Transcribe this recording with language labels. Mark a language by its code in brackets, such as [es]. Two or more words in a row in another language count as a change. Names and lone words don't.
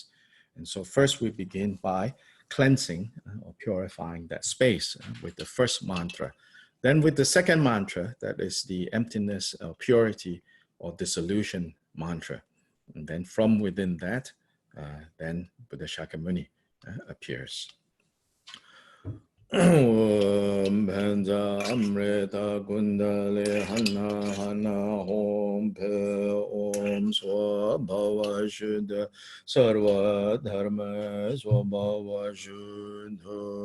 [en] And so first we begin by cleansing or purifying that space with the first mantra. Then with the second mantra, that is the emptiness or purity or dissolution mantra. And then from within that, then Buddha Shakyamuni appears. [sa] Om Bhanja Amrita Kundale Hana Hana Om Pe Om Swabhava Shuddha Sarva Dharma Swabhava Shuddha.